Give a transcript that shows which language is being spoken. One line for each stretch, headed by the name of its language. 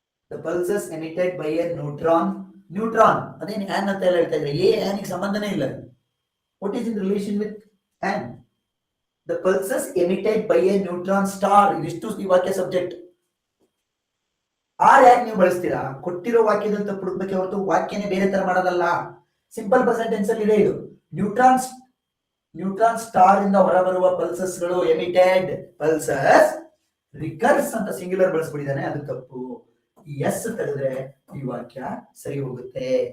English: The pulses emitted by a neutron
Kannada: ಅದೇನು on ಅಂತ ಎಲ್ಲ ಹೇಳ್ತಾ ಇದ್ರೆ, ಆನಿಗೆ ಸಂಬಂಧನೇ ಇಲ್ಲ.
English: What is in relation with an? The pulses emitted by a neutron star.
Kannada: ಇದಿಷ್ಟು ಈ ವಾಕ್ಯ ಸಬ್ಜೆಕ್ಟ್. ಆರ್ ಯಾಕೆ ನೀವು ಬಳಸ್ತೀರಾ? ಕೊಟ್ಟಿರೋ ವಾಕ್ಯದಲ್ಲಿ ತಪ್ಪು ಹುಡುಕ್ಬೇಕೆ ಹೊರತು ವಾಕ್ಯನೇ ಬೇರೆ ತರ ಮಾಡೋದಲ್ಲ. ಸಿಂಪಲ್ ಪ್ರೆಸೆಂಟ್ ಟೆನ್ಸ್ ಅಲ್ಲಿ ಇದೆ ಇದು. ನ್ಯೂಟ್ರಾನ್ ಸ್ಟಾರ್ ಇಂದ ಹೊರಬರುವ ಪಲ್ಸಸ್ ಗಳು ಎಮಿಟೆಡ್ ಪಲ್ಸಸ್. ರಿಕರ್ಸ್ ಅಂತ ಸಿಂಗ್ಯುಲರ್ ಬಳಸ್ಬಿಟ್ಟಿದ್ದಾನೆ, ಅದು ತಪ್ಪು. ಎಸ್ ತೆಗೆದ್ರೆ ಈ ವಾಕ್ಯ ಸರಿ ಹೋಗುತ್ತೆ.